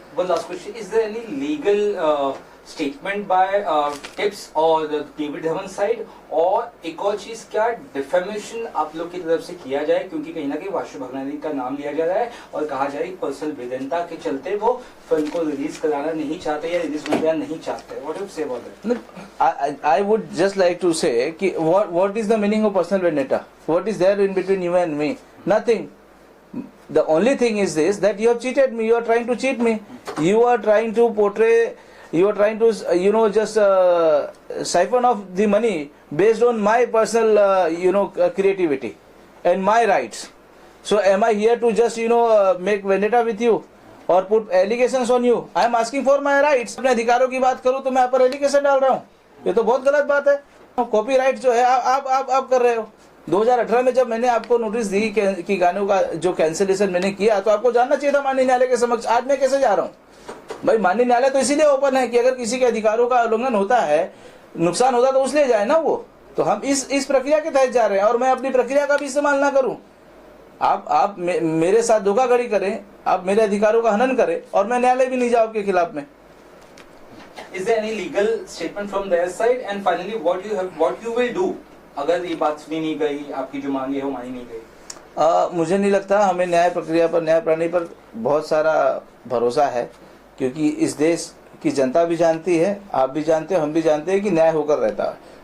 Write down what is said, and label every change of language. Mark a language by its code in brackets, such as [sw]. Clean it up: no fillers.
[en] One last question: Is there any legal statement by Tips और David Dhawan side? [hi] और एक और चीज, क्या डिफेमेशन आप लोग की तरफ से किया जाए, क्योंकि कहीं ना कहीं वासु भगनानी का नाम लिया जा रहा है और कहा जा रहा है पर्सनल वेदनता के चलते वो फिल्म को रिलीज कराना नहीं चाहते या रिलीज करना नहीं चाहते? [en] What do you say about that? I would just like to say कि what is the meaning of personal vendetta? What is there in between you and me? Nothing. The only thing is this, that you have cheated me. You are trying to cheat me. You are trying to portray. You are trying to, just siphon off the money based on my personal, creativity and my rights. So am I here to just, make vendetta with you or put allegations on you? I am asking for my rights. [hi] अपने अधिकारों की बात करूं तो मैं आप पर allegation डाल रहा हूं, ये तो बहुत गलत बात है। कॉपीराइट जो है आप कर रहे हो। 2018 में जब मैंने आपको नोटिस दी कि गानों का जो कैंसिलेशन मैंने किया, तो आपको जानना चाहिए था माननीय न्यायालय के समक्ष। आज मैं कैसे जा रहा हूँ भाई? माननीय न्यायालय तो इसीलिए ओपन है कि अगर किसी के अधिकारों का उल्लंघन होता है, नुकसान होता, तो उसलिए जाए ना वो। तो हम इस प्रक्रिया के तहत जा रहे हैं और मैं अपनी प्रक्रिया का भी इस्तेमाल ना करूं। आप मेरे साथ धोखाधड़ी करें, आप मेरे अधिकारों का हनन करें और मैं न्यायालय भी नहीं जाऊं आपके खिलाफ में। [en] Is there any legal statement from their side? And finally, what you will do [hi] अगर ये बात सुनी नहीं गई, आपकी जो मांगे है वो मानी नहीं गई? मुझे नहीं लगता। हमें न्याय प्रक्रिया पर, न्याय प्रणाली पर बहुत सारा भरोसा है, क्योंकि इस देश की जनता भी जानती है, आप भी जानते हो, हम भी जानते हैं कि न्याय होकर रहता है।